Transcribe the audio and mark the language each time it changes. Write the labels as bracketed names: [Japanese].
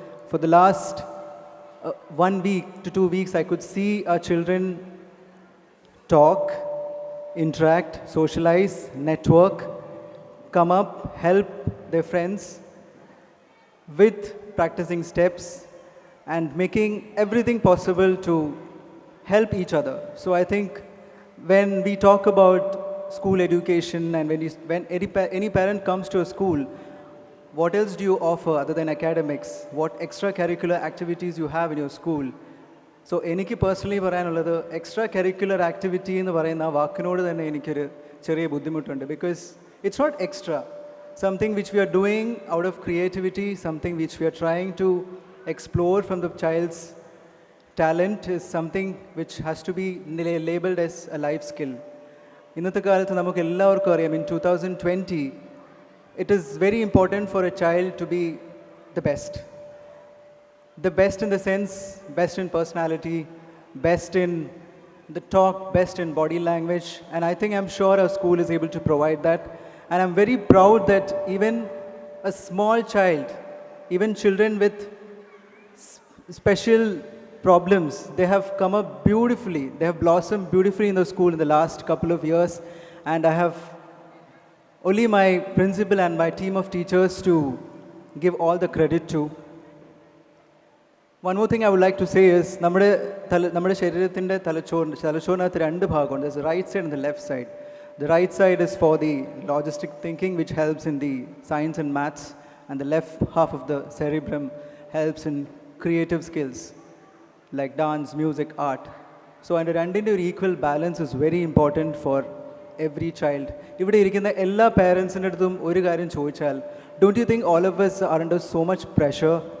[English] For the last 1 week to 2 weeks, I could see our children talk, interact, socialize, network, come up, help their friends with practicing steps and making everything possible to help each other. So I think when we talk about school education and when any parent comes to a school, what else do you offer other than academics? What extracurricular activities you have in your school? [Malayalam] So എനിക്ക് personally പറയാനുള്ളത് extra curricular activity എന്ന് പറയുന്ന ആ വാക്കിനോട് തന്നെ എനിക്കൊരു ചെറിയ ബുദ്ധിമുട്ടുണ്ട്. [English] Because it's not extra, something which we are doing out of creativity, something which we are trying to explore from the child's talent is something which has to be labeled as a life skill. [Malayalam] ഇന്നത്തെ കാലത്ത് നമുക്ക് എല്ലാവർക്കും അറിയാം, [English] in 2020 it is very important for a child to be the best. The best in the sense, best in personality, best in the talk, best in body language, and I think I'm sure our school is able to provide that. And I'm very proud that even a small child, even children with special problems, they have come up beautifully. They have blossomed beautifully in the school in the last couple of years, and I have only my principal and my team of teachers to give all the credit to. One more thing I would like to say is, [Malayalam] നമ്മുടെ ശരീരത്തിൻ്റെ തലച്ചോറിനകത്ത് രണ്ട് ഭാഗമുണ്ട്. [English] There's the right side and the left side. The right side is for the logistic thinking, which helps in the science and maths, and the left half of the cerebrum helps in creative skills like dance, music, art. So [Malayalam] അതിൻ്റെ രണ്ടിൻ്റെ ഒരു [English] Equal balance is very important for every child. [Malayalam] ഇവിടെ ഇരിക്കുന്ന എല്ലാ പാരൻസിൻ്റെ അടുത്തും ഒരു കാര്യം ചോദിച്ചാൽ, [English] Don't you think all of us are under so much pressure?